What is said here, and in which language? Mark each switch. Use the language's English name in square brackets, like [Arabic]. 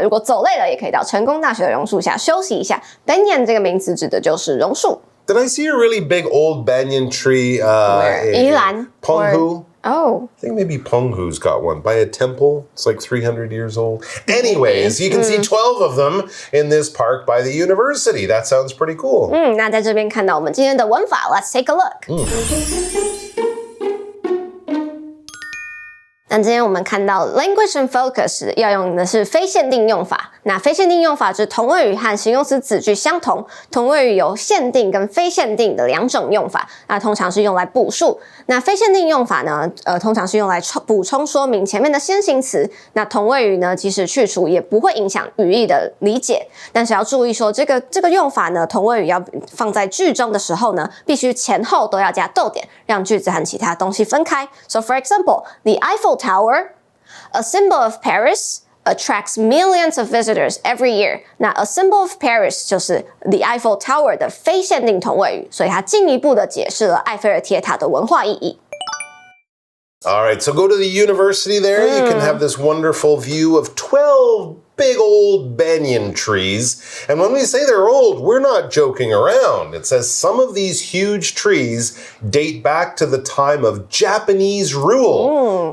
[Chinese] 如果走累了，也可以到成功大学的榕树下休息一下。Banyan 这个名词指的就是榕树。 [English] Did I see a really big old banyan tree? Where? 宜兰 Penghu? Oh. I think maybe Penghu's got one by a temple. It's like 300 years old. Anyways, you can see 12 of them in this park by the university. That sounds pretty cool. [Chinese] 那在这边看到我们今天的文法 ， [English] Let's take a look. [Chinese] 那今天我们看到 [English] language and focus [Chinese] 要用的是非限定用法。那非限定用法指同位语和形容词子句相同，同位语有限定跟非限定的两种用法。那通常是用来补述。那非限定用法呢，通常是用来补充说明前面的先行词。那同位语呢，即使去除也不会影响语义的理解。但是要注意说，这个用法呢，同位语要放在句中的时候呢，必须前后都要加逗点，让句子和其他东西分开。 [English] So for example, the Eiffel Tower, a symbol of Paris, attracts millions of visitors every year. [Chinese] 那 [English] a symbol of Paris [Chinese] 就是 the Eiffel Tower 的非限定同位语，所以它进一步的解释了埃菲尔铁塔的文化意义。 [English] All right, so go to the university there. You can have this wonderful view of 12 big old banyan trees. And when we say they're old, we're not joking around. It says some of these huge trees date back to the time of Japanese rule.